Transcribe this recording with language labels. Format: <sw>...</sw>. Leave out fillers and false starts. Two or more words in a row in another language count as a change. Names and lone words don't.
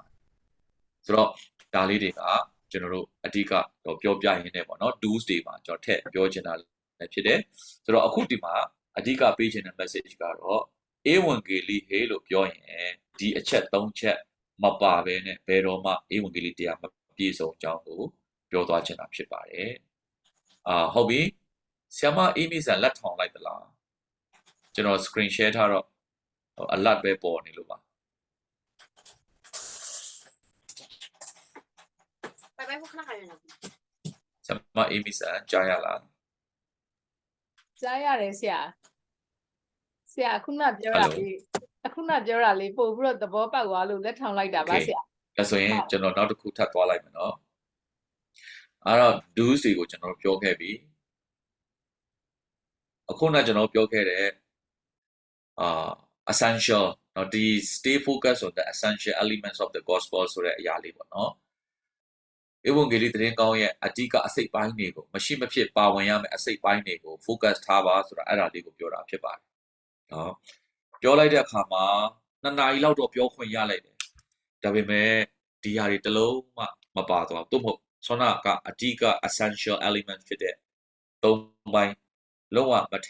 <my>ပါတယ်ဆိုတော့ဒါလေးတွေကကျွန်တော်တို့အဓိကတော့ပြောပြရင်းနဲ့ပေါ့နော် tools တွေမှာကျွန်တော်ထည့်ပြောချင်တာလည်းဖြစ်တယ်ဆိုတော့အခုဒီမှာအဓိကပေးချင်တဲ့ message ကတော့ဧဝံဂေလိဟေလို့ပြောရင်ဒီအချက်၃ချက်မပါဘဲနဲ့ဘယ်တော့မှဧဝံဂေလိတရားမပြည့်စုံကြောင်းကိုပြောသွားချင်တာဖြစ်ပါတယ်ဟုတ်ပြီဆရာမအေးမီဆန်လက်ထောင်လိုက်သလားကျွန်တော်</my> <en>screen share</en> <my>ထားတော့alert ပဲပေါ်နေလို့ပါ</my> <zh>拜拜，不看还有呢。</zh> <my>ဆရာမအေးမီဆန်ကြားရလား ကြားရတယ်ဆရာခုနပြောတာလေးပို့ပြီးတော့သဘောပေါက်သွားလို့လက်ထောင်လိုက်တာပါဆရာ ဒါဆိုရင်ကျွန်တော်နောက်တစ်ခုထပ်သွားလိုက်မယ်နော်အဲ့တော့ do's တွေကိုကျွန်တော်ပြောခဲ့ပြီအခုနကကျွန်တော်ပြောခဲ့တဲ့essential เนาะဒီ</my> <en>stay focused on the essential elements of the gospel</en> <my>ဆိုတဲ့အရာလေးပေါ့နော်ဧဝံဂေလိသတင်းကောင်းရဲ့အ ဓိကအစိတ်ပိုင်းတွေကိုမရှိမဖြစ်ပါဝင်ရမယ့်အစိတ်ပိုင်းတွေကို focus ထားပါဆိုတာအဲ့ဒါလေးကိုပြောတာဖြစ်ပါတယ်เนาะပြောလိုက်တဲ့အခါမှာ2နာရီလောက်တော့ပြောခွင့်ရ လိုက်တယ်ဒါပေမဲ့ဒီဟာတွေတစ်လုံးမှမပါသွားဘူးသို့မဟုတ်ဆောနာကအဓိက</my> <en>essential element</en> <my>ဖြစ်တဲ့3ပိုင်းလုံးဝမထ</my>